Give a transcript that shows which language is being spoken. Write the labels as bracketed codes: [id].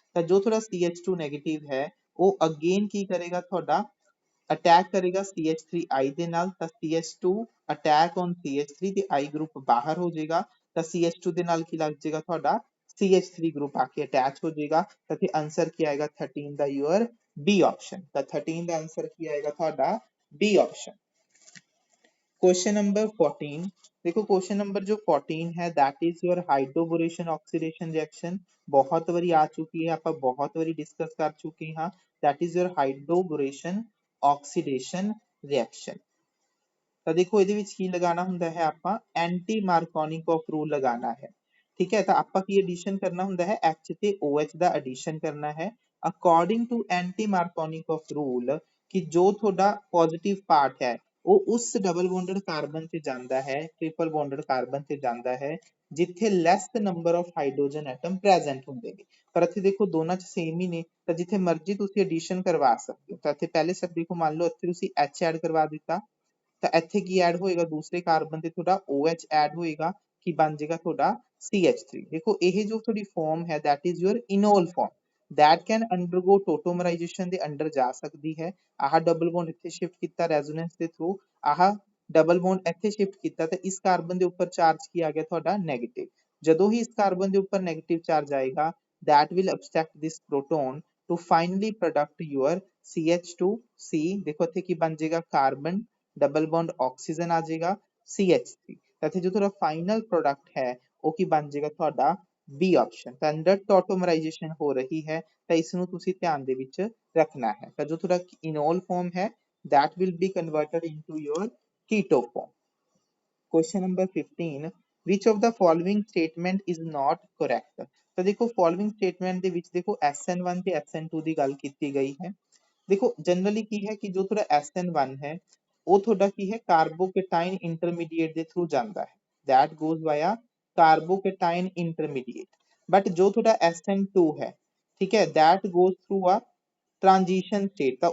[pa] ਤਾਂ ਜੋ ਤੁਹਾਡਾ CH2 ਨੈਗੇਟਿਵ ਹੈ ਉਹ ਅਗੇਨ ਕੀ ਕਰੇਗਾ ਤੁਹਾਡਾ ਅਟੈਕ ਕਰੇਗਾ CH3I ਦੇ ਨਾਲ। ਤਾਂ CH2 ਅਟੈਕ ਔਨ CH3 ਤੇ I ਗਰੁੱਪ ਬਾਹਰ ਹੋ ਜਾਏਗਾ। ਤਾਂ CH2 ਦੇ ਨਾਲ ਕੀ ਲੱਗ ਜਾਏਗਾ ਤੁਹਾਡਾ CH3 ਗਰੁੱਪ ਆ ਕੇ ਅਟੈਚ ਹੋ ਜਾਏਗਾ। ਤਾਂ ਫਿਰ ਆਨਸਰ ਕੀ ਆਏਗਾ 13 ਦਾ ਯੂਅਰ B ਆਪਸ਼ਨ। ਤਾਂ 13 ਦਾ ਆਨਸਰ ਕੀ ਆਏਗਾ ਤੁਹਾਡਾ B ਆਪਸ਼ਨ। [hi] क्वेश्चन नंबर 14 देखो क्वेश्चन नंबर जो 14 है [en] that is your hydroboration oxidation reaction [hi] बहुत बारी आ चुकी है, आप बहुत बारी डिस्कस कर चुके हैं। [en] That is your hydroboration oxidation reaction. [pa] ਤਾਂ ਦੇਖੋ ਇਹਦੇ ਵਿੱਚ ਕੀ ਲਗਾਉਣਾ ਹੁੰਦਾ ਹੈ ਆਪਾਂ ਐਂਟੀ ਮਾਰਕੋਨਿਕੋਫ ਰੂਲ ਲਗਾਉਣਾ ਹੈ। ਠੀਕ ਹੈ ਤਾਂ ਆਪਾਂ ਕੀ ਐਡੀਸ਼ਨ ਕਰਨਾ ਹੁੰਦਾ ਹੈ H ਤੇ OH ਦਾ ਐਡੀਸ਼ਨ ਕਰਨਾ ਹੈ ਅਕੋਰਡਿੰਗ ਟੂ ਐਂਟੀ ਮਾਰਕੋਨਿਕੋਫ ਰੂਲ ਕਿ ਜੋ ਤੁਹਾਡਾ ਪੋਜ਼ਿਟਿਵ ਪਾਰਟ ਹੈ ਉਹ ਉਸ ਡਬਲ ਬੌਂਡਡ ਕਾਰਬਨ ਤੇ ਜਾਂਦਾ ਹੈ ਟ੍ਰਿਪਲ ਬੌਂਡਡ ਕਾਰਬਨ ਤੇ ਜਾਂਦਾ ਹੈ ਜਿੱਥੇ ਲੈਸ number of hydrogen atom present ਹੁੰਦੇ ਨੇ। ਪਰ ਇੱਥੇ ਦੇਖੋ ਦੋਨਾਂ ਚ ਸੇਮ ਹੀ ਨੇ ਤਾਂ ਜਿੱਥੇ ਮਰਜ਼ੀ ਤੁਸੀਂ ਐਡੀਸ਼ਨ ਕਰਵਾ ਸਕਦੇ ਹੋ। ਤਾਂ ਇੱਥੇ ਪਹਿਲੇ ਸਟੈਪ ਦੇਖੋ ਮੰਨ ਲਓ ਇੱਥੇ ਤੁਸੀਂ H ਐਡ ਕਰਵਾ ਦਿੱਤਾ ਤਾਂ ਇੱਥੇ ਕੀ ਐਡ ਹੋਏਗਾ ਦੂਸਰੇ ਕਾਰਬਨ ਤੇ ਤੁਹਾਡਾ OH ਐਡ ਹੋਏਗਾ ਕੀ ਬਣ ਜਾਏਗਾ ਤੁਹਾਡਾ CH3। ਦੇਖੋ ਇਹ ਜੋ ਤੁਹਾਡੀ ਫਾਰਮ ਹੈ [en] that is your enol form that can undergo tautomerization [pa] ਦੇ ਅੰਡਰ ਜਾ ਸਕਦੀ ਹੈ। ਆਹ ਡਬਲ ਬੌਂਡ ਇੱਥੇ ਸ਼ਿਫਟ ਕੀਤਾ ਰੈਜ਼ੋਨੈਂਸ ਦੇ ਥਰੂ, ਆਹ ਡਬਲ ਬੌਂਡ ਇੱਥੇ ਸ਼ਿਫਟ ਕੀਤਾ ਤੇ ਇਸ ਕਾਰਬਨ ਦੇ ਉੱਪਰ ਚਾਰਜ ਕੀ ਆ ਗਿਆ ਤੁਹਾਡਾ ਨੈਗੇਟਿਵ। ਜਦੋਂ ਹੀ ਇਸ ਕਾਰਬਨ ਦੇ ਉੱਪਰ ਨੈਗੇਟਿਵ ਚਾਰਜ ਆਏਗਾ [en] that will abstract this proton to finally product your CH2C। [pa] ਦੇਖੋ ਇੱਥੇ ਕੀ ਬਣ ਜਾਏਗਾ ਕਾਰਬਨ ਡਬਲ ਬੌਂਡ ਆਕਸੀਜਨ ਆ ਜਾਏਗਾ CH3। ਤਾਂ ਇੱਥੇ ਜੋ ਤੁਹਾਡਾ ਫਾਈਨਲ ਪ੍ਰੋਡਕਟ ਹੈ ਉਹ ਕੀ ਬਣ ਜਾਏਗਾ ਤੁਹਾਡਾ B ਆਪਸ਼ਨ। ਤਾਂ ਅੰਡਰ ਟੌਟੋਮਰਾਈਜੇਸ਼ਨ ਹੋ ਰਹੀ ਹੈ ਤਾਂ ਇਸ ਨੂੰ ਤੁਸੀਂ ਧਿਆਨ ਦੇ ਵਿੱਚ ਰੱਖਣਾ ਹੈ। ਤਾਂ ਜੋ ਤੁਹਾਡਾ ਇਨੋਲ ਫਾਰਮ ਹੈ [en] that will be converted into your keto form। Question number 15 which of the following statement is not correct। [pa] ਤਾਂ ਦੇਖੋ following statement ਦੇ ਵਿੱਚ ਦੇਖੋ SN1 ਤੇ SN2 ਦੀ ਗੱਲ ਕੀਤੀ ਗਈ ਹੈ। ਦੇਖੋ ਜਨਰਲੀ ਕੀ ਹੈ ਕਿ ਜੋ ਤੁਹਾਡਾ SN1 ਹੈ ਉਹ ਤੁਹਾਡਾ ਕੀ ਹੈ ਕਾਰਬੋਕੇਟਾਈਨ ਇੰਟਰਮੀਡੀਏਟ ਦੇ ਥਰੂ ਜਾਂਦਾ ਹੈ [en] that goes via [pa] ਕਾਰਬੋਕੇਟਾਈਨ intermediate. But ਜੋ ਤੁਹਾਡਾ SN2 ਹੈ ਠੀਕ ਹੈ [en] that goes through a transition state.